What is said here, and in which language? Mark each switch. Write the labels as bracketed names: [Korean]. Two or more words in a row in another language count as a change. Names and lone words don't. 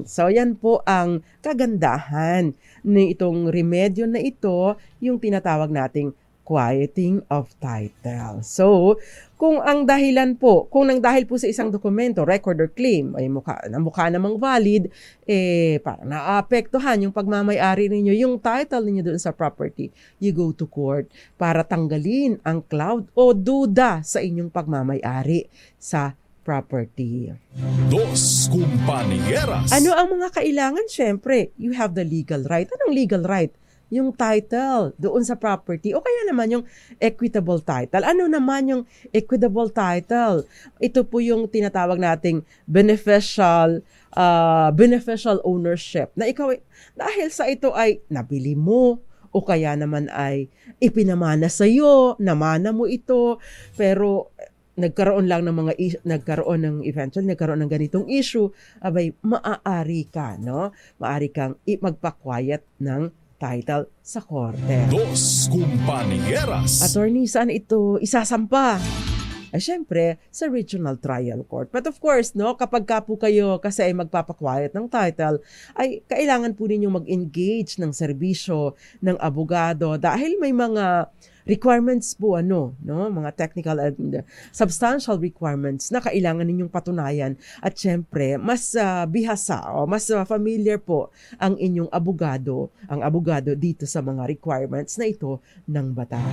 [Filipino] So, yan po ang kagandahan ni itong remedyo na ito, yung tinatawag nating [English] quieting of title. [Filipino] So, kung ang dahilan po, kung nang dahil po sa isang dokumento, [English] record or claim, [Filipino] ay mukha namang valid, parang naapektuhan yung pagmamay-ari ninyo, yung title ninyo doon sa property, [English] you go to court [Filipino] para tanggalin ang cloud o duda sa inyong pagmamay-ari sa property. Dos Compañeras. Ano ang mga kailangan? Siyempre, [English] you have the legal right. [Filipino] Anong [English] legal right? [Filipino] Yung title doon sa property o kaya naman yung [English] equitable title. [Filipino] Ano naman yung [English] equitable title? [Filipino] Ito po yung tinatawag nating [English] beneficial ownership [Filipino] na ikaw dahil sa ito ay nabili mo o kaya naman ay ipinamana sa iyo, namana mo ito, pero nagkaroon ng ganitong issue, abay maaari ka, no? Maaari kang magpa-quiet ng title sa korte. Dos Compañeras. Attorney, saan ito isasampa? Ay, syempre, sa [English] regional trial court. But of course, no, [Filipino] kapag ka po kayo kasi ay magpapaquiet ng title, ay kailangan po ninyong mag-engage ng serbisyo ng abogado dahil may mga requirements po mga [English] technical and substantial requirements [Filipino] na kailangan ninyong patunayan at syempre mas bihasa o mas familiar po ang inyong abogado dito sa mga requirements na ito ng batas.